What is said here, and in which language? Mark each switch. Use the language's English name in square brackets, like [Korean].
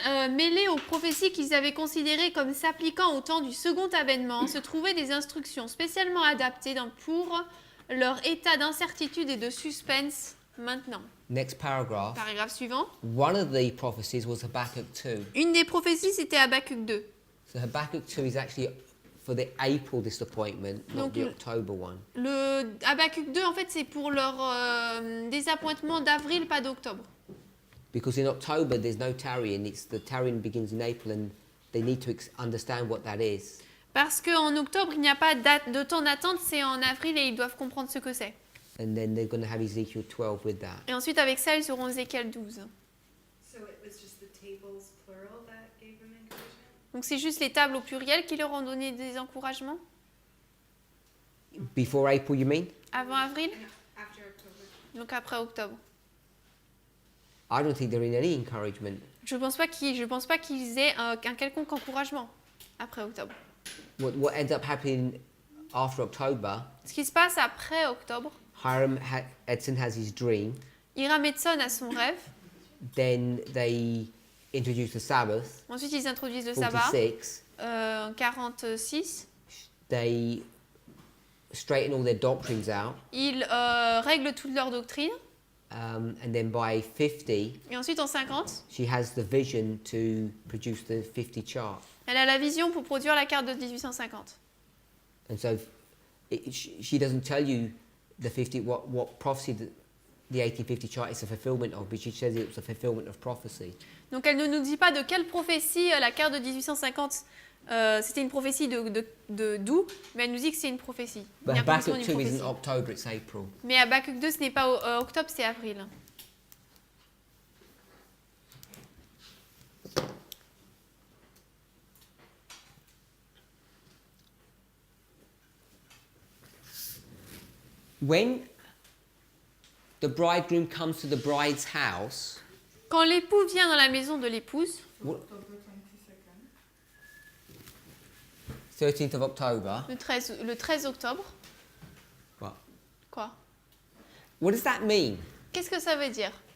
[French] mêlés aux prophéties qu'ils avaient considérées comme s'appliquant au temps du second avènement, se trouvaient des instructions spécialement adaptées pour leur état d'incertitude et de suspense maintenant. [English] Next paragraph, [French] Paragraphe suivant. [English] one of the prophecies was Habakkuk 2. [French] Une des prophéties, c'était Habakkuk 2. [English] So Habakkuk 2 is actually for the April disappointment, not [French] Donc, [English] the October one. [French] Le Habakkuk 2, en fait, c'est pour leur désappointement d'avril, pas d'octobre. [English] Because in October there's no tarrying, it's the tarrying begins in April and they need to understand what that is. [French] Parce qu'en octobre, il n'y a pas de temps d'attente, c'est en avril et ils doivent comprendre ce que c'est. [English] And then they're going to have Ezekiel 12 with that. [French] Et ensuite, avec ça, ils auront Ézéchiel 12. [English] So it was just the tables plural that gave them encouragement. [French] Donc c'est juste les tables au pluriel qui leur ont donné des encouragements. [English] Before April, you mean? [French] Avant avril, [English] After October. [French] donc après octobre. [English] I don't think they're in any encouragement. [French] Je pense pas qu'ils aient un quelconque encouragement après octobre. [English] What ends up happening after October, [French] Ce qui se passe après octobre, [English] Edson has his dream. [French] Hiram Edson a son rêve. [English] Then they introduce the Sabbath. [French] Ensuite, ils introduisent le sabbat 46. en 46. [English] They straighten all their doctrines out. [French] Ils règlent toute leur doctrine. [English] And then by 50, [French] Et ensuite, en 50, [English] she has the vision to produce the 50 chart. [French] elle a la vision pour produire la carte de 1850. [English] And so she doesn't tell you the 50 what prophecy the 1850 chart is a fulfillment of, but she says it's a fulfillment of prophecy. [French] Donc, elle ne nous dit pas de quelle prophétie la carte de 1850 c'était une prophétie d'où, mais elle nous dit que c'est une prophétie. [English] But [French] Une accomplissement d'une 2 prophétie. [English] isn't October, it's April. [French] Mais Habakkuk 2, ce n'est pas octobre, c'est avril. [English] When the bridegroom comes to the bride's house, [French] Quand l'époux vient dans la maison de l'épouse, [English] what, 13th of October, [French] le 13 octobre, [English] what? [French] quoi? [English] What does that mean? [French] Qu'est-ce que ça veut dire?